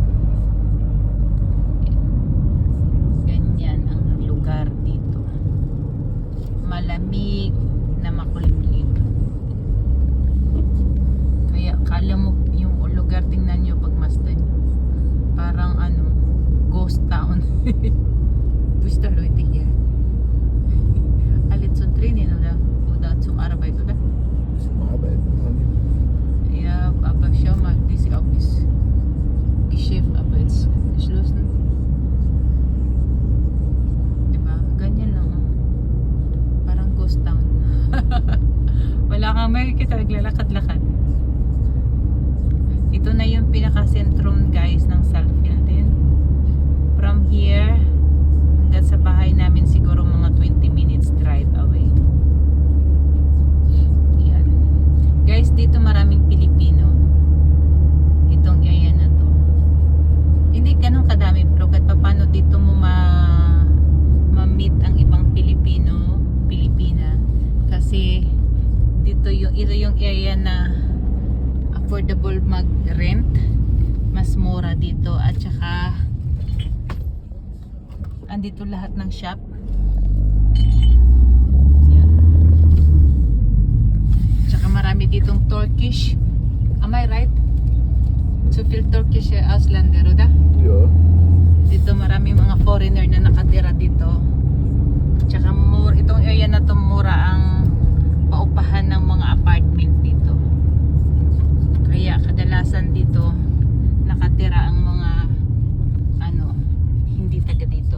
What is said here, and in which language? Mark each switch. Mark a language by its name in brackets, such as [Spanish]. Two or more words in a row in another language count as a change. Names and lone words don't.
[Filipino] Ganyan ang lugar dito, malamig na makulimlim. Kaya kala mo yung lugar, tingnan nyo pag masdan nyo, parang ano, [English] ghost town. [German] Gusto Leute hier. Alle zu trainieren oder zum Arbeiten, oder? Zum Arbeiten. Ja, aber schau mal, das ist auch das Geschäft, aber jetzt geschlossen. [Filipino] Diba? Ganyan lang. Oh. Parang [English] ghost town. [Filipino] Wala kang makikita, naglalakad-lakad. Ito na yung pinaka-sentrum guys ng Saalfeld. [English] From here [Filipino] hanggang sa bahay namin siguro mga [English] 20 minutes drive away. [Filipino] Yan. Guys, dito maraming Pilipino. Itong area na to. Hindi ganun kadami pero kahit paano dito mo ma-meet ang ibang Pilipina. Kasi ito yung area na affordable mag-rent. Mas mura dito at saka andito lahat ng shop. Yan. Tsaka marami ditong Turkish. [English] Am I right? [German] So viel Turkish Ausländer, oder? Ja. [Filipino] Dito marami mga foreigner na nakatira dito. Tsaka itong area na to mura ang paupahan ng mga apartment dito. Kaya kadalasan dito nakatira ang mga hindi taga dito.